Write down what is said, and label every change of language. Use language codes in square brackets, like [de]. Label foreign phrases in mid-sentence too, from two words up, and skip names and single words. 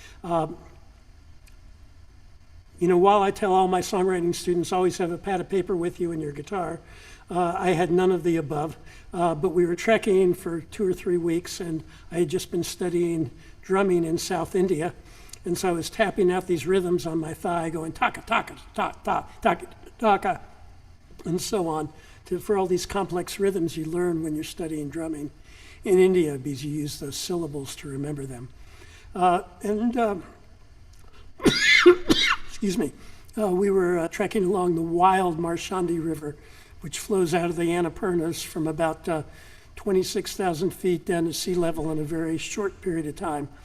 [en] You know, while I tell all my songwriting students always have a pad of paper with you and your guitar, I had none of the above. But we were trekking for 2 or 3 weeks, and I had just been studying drumming in South India. And so I was tapping out these rhythms on my thigh, going taka, taka, ta, ta, taka, taka, and so on, for all these complex rhythms you learn when you're studying drumming in India, because you use those syllables to remember them. Excuse me, we were trekking along the wild Marchandi River, which flows out of the Annapurnas from about 26,000 feet down to sea level in a very short period of time.